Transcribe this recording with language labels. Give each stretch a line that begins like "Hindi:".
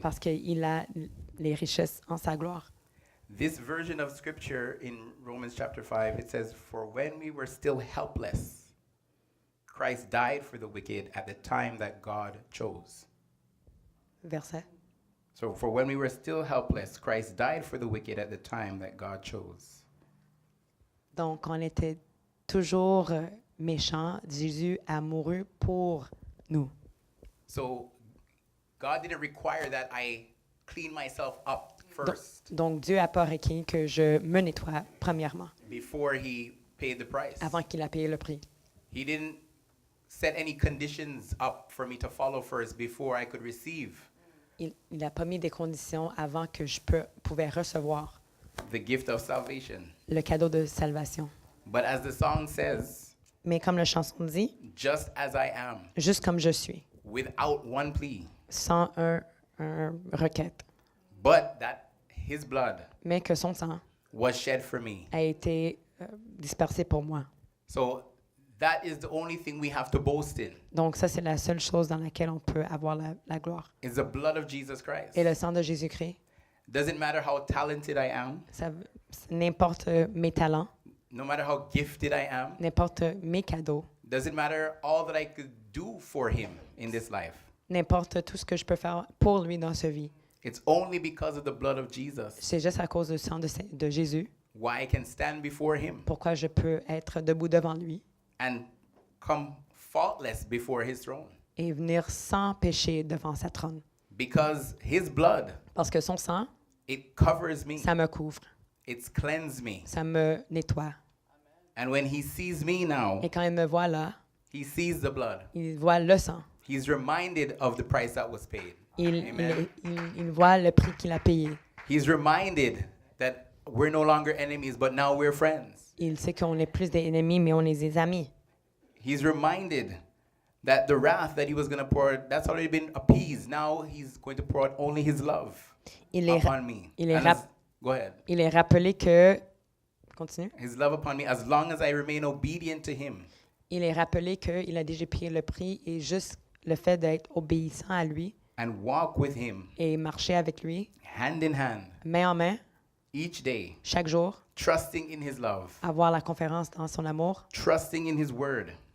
French: parce qu'il a les richesses en sa gloire.
English: This version of scripture in Romans chapter 5, it says, "For when we were still helpless, Christ died for the wicked at the time that God chose."
French: Verset.
English: So, for when we were still helpless, Christ died for the wicked at the time that God chose.
French: Donc, on était toujours méchants. Jésus a mouru pour nous.
English: So, God didn't require that I clean myself up first
French: Donc, Dieu a pas requis que je me nettoie premièrement,
English: before He paid the price.
French: avant qu'il a payé le prix.
English: He didn't set any conditions up for me to follow first before I could receive
French: Il n'a pas mis des conditions avant que pouvais recevoir
English: the gift of salvation.
French: le cadeau de salvation.
English: But as the song says,
French: Mais comme la chanson dit,
English: just as I am,
French: juste comme je suis,
English: without one plea,
French: sans un requête,
English: but that His blood
French: mais que son sang
English: was shed for me.
French: a été dispersé pour moi.
English: So that is the only thing we have to boast in,
French: Donc ça, c'est la seule chose dans laquelle on peut avoir la gloire.
English: is the blood of Jesus Christ.
French: Et le sang de Jésus-Christ,
English: Doesn't matter how talented I am,
French: n'importe mes talents,
English: no matter how gifted I am,
French: n'importe mes cadeaux,
English: doesn't matter all that I could do for Him in this life.
French: n'importe tout ce que je peux faire pour lui dans ce vie.
English: It's only because of the blood of Jesus
French: C'est juste à cause du sang de Jésus
English: why I can stand before Him
French: pourquoi je peux être debout devant lui
English: and come faultless before His throne.
French: et venir sans péché devant sa trône.
English: Because His blood,
French: Parce que son sang,
English: it covers me,
French: ça me couvre,
English: it's cleansed me.
French: ça me nettoie.
English: And when He sees me now,
French: Et quand il me voit là,
English: He sees the blood.
French: il voit le sang.
English: He's reminded of the price that was paid. Amen.
French: Il voit le prix qu'il a payé.
English: He's reminded that we're no longer enemies, but now we're friends.
French: Il sait qu'on est plus des ennemis, mais on est des amis.
English: He's reminded that the wrath that He was going to pour, that's already been appeased. Now He's going to pour out only His love
French: Il est,
English: upon me.
French: il est
English: And
French: rap-
English: go ahead.
French: il est rappelé que... Continue.
English: His love upon me, as long as I remain obedient to Him.
French: Il est rappelé qu'il a déjà payé le prix et juste le fait d'être obéissant à lui
English: And walk with Him
French: et marcher avec lui,
English: hand in hand
French: main en main,
English: each day,
French: chaque jour,
English: trusting in His love,
French: avoir la confiance dans son amour,
English: trusting in His word,